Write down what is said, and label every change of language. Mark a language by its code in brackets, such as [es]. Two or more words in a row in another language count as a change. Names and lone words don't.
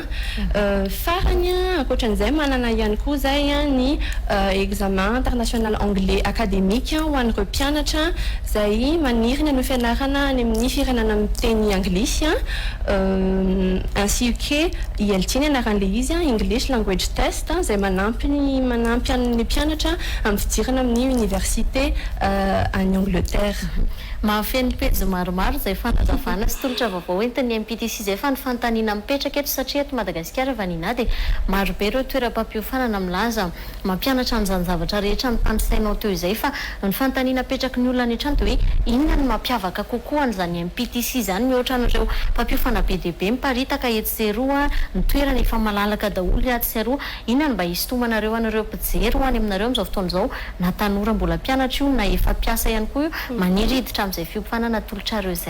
[mg] Farany ankoatran'izay manana ihany koa zay ny [fr] examen international anglais académique [mg] ho an'ireo mpianatra zay maniry ny fianarana any amin'ny firenena miteny anglisy [fr] ainsi que [mg] IELTS anaran'le izy [en] English language test [mg] zay manampy an'le mpianatra amin'ny fidirana amin'ny université any Angleterre. Mahafeno pejy maromaro zay fanazavana sy tolotra vaovao entin'ny MPTC zay fa ny fanontaniana mipetraka eto satria eto Madagasikara vanina dia maro be ireo toeram-pampihofanana milaza mampianatra an'izany zavatra rehetra ampisainao teo izay fa ny fanontaniana petraky ny olona ny trano dia hoe inona ny mampiavaka kokoa an'izany MPTC zany mihoatra an'ireo mpampiofana be dia be miparitaka eto sy eroa ny toerana efa malalaka daholo ato sy eroa inona ny mba hisintomanareo an'ireo mpijery ho any aminareo amin'izao fotoana izao na tanora mbola mpianatra io na efa mpiasa ihany koa io maniry hiditra amin'izay fiofanana tolotrareo izay.